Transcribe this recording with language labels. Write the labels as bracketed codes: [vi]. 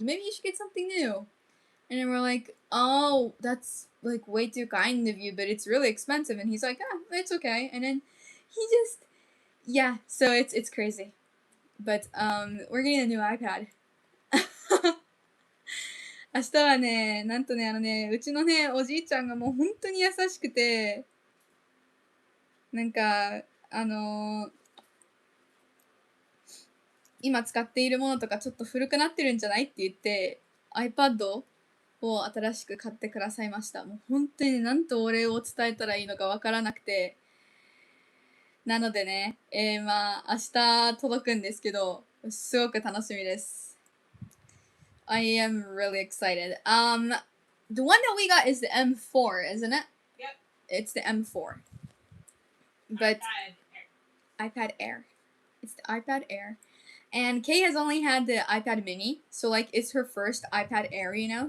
[en] Maybe you should get something new. And then we're like, oh, that's, like, way too kind of you, but it's really expensive. And he's like, ah, it's okay. And then he just, yeah, so it's crazy. But, we're getting a new iPad. [ja] 明日はね、なんとね、うちのね、おじいちゃんがもう本当に優しくて、なんか、今使っているものとかちょっと古くなってるんじゃないって言って、iPad を新しく買ってくださいました。もう本当にね、なんとお礼を伝えたらいいのかわからなくて。なのでね、まあ、明日届くんですけど、すごく楽しみです。 [en] I am really excited. The one that we got is the M4, isn't it? Yep. It's the M4. But iPad Air. iPad Air. It's the iPad Air. And Kay has only had the iPad mini, so, like, it's her first iPad Air, you know?